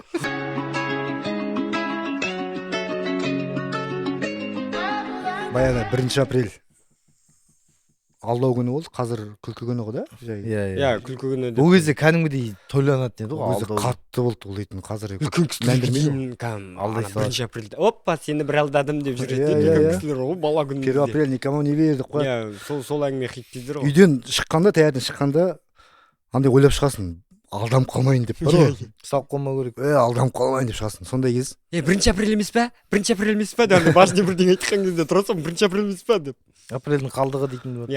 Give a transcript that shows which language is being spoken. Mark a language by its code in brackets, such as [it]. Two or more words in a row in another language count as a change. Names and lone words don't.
[kk] баяғыда 1 апрель алдау күні болды, қазір күлкі күні ғой да. Иә. Күлкі күні. Ол кезде кәдімгідей тойланатын еді ғой. ол кезде қатты болды ол дейтін. қазір үлкен кісілер алдай салады. 1 апрельде опа сені бір алдадым деп жүреді. Иә, Үлкен иә. кісілер ғой бала 1 күнінде. [ru] апрель никому не верь [kk] деп қояды. Иә, сол әңгіме хиттейдер ғой. үйден шыққанда, таңертең шыққанда андай ойлап шығасың, алданып қалмайын деп бар ғой. Салып қалмау керек. алданып қалмайын деп шығасың. сондай кез. 1 апрель емес па? 1 апрель емес па? деп башня бірдеңе айтқан кезде тұрасың 1 апрель емес па деп. Апрельдің қалдығы дейтін бар.